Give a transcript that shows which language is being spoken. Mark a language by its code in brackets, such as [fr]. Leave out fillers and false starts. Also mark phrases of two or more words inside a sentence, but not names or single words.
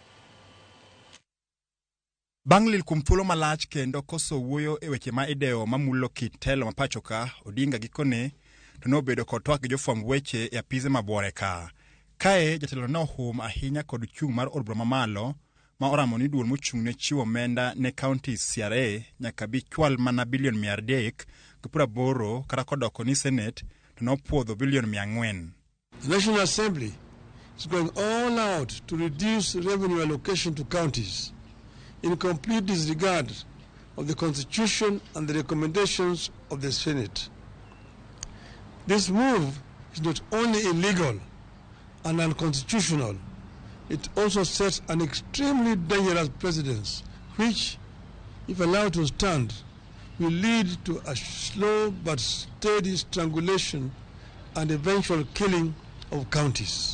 [luo] Bang' lil kuom thuolo malach kendo koso wuoyo e weche ma idewo mamulo kit telo mapacho ka, Odinga gikone to nobedo kod twak gi jofwamb weche e apize mabuore ka. Kae jatelo nohum ahinya kod chung' mar od bura mamalo ma oramo ni duol mochung' ne chiwo omenda ne counties CRA nyaka bi chwal mana bilion 380 kata kodoko ni Senate to nopuodho bilion 400. [en] The National Assembly is going all out to reduce revenue allocation to counties in complete disregard of the Constitution and the recommendations of the Senate. This move is not only illegal and unconstitutional, it also sets an extremely dangerous precedent, which, if allowed to stand, will lead to a slow but steady strangulation and eventual killing of counties.